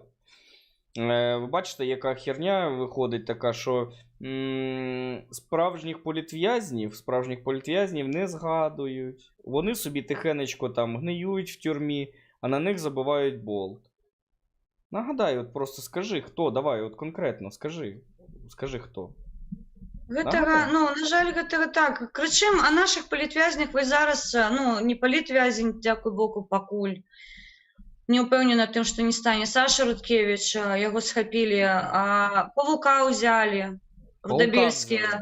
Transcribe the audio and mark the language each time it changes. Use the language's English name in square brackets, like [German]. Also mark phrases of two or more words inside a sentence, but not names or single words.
[Ukrainian] Ви бачите, яка херня виходить така, що справжніх політв'язнів не згадують. Вони собі тихенечко там гниють в тюрмі, а на них забивають болт. Нагадай, от просто скажи, хто, давай, от конкретно, скажи хто. [Belarusian] Гэтага, ну, на жаль, гэтага так. Крычым о наших палітвязнях, вы зараз, ну, не палітвязень, дзякуй Богу, пакуль. Не ўпэўнена тым, што не стане. Саша Рудкевич, яго схапілі, Павука ўзялі, Рудабельскія.